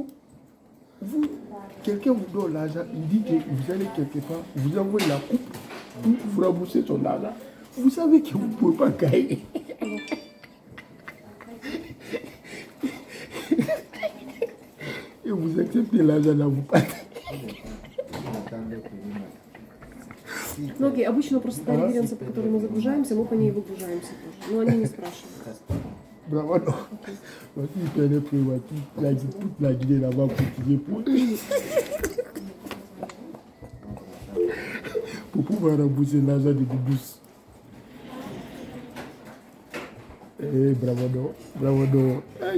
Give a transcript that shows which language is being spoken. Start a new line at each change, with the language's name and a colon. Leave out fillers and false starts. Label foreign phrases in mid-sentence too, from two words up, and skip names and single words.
French: Quelqu'un vous donne l'argent, il dit que vous allez quelque part, vous envoyez la coupe, vous remboursez son argent. Vous savez que vous ne pouvez pas gagner. Et vous acceptez l'argent là, vous partez.
Russian: Ну окей, обычно просто та референция, по которой мы загружаемся, мы по ней выгружаемся тоже. Но они не спрашивают.
French: Bravo, non. Parce qu'il perdait prématuré, toute la Guinée là-bas pour pour pouvoir rembourser l'argent de Doumbous. Eh, bravo, non. Hey.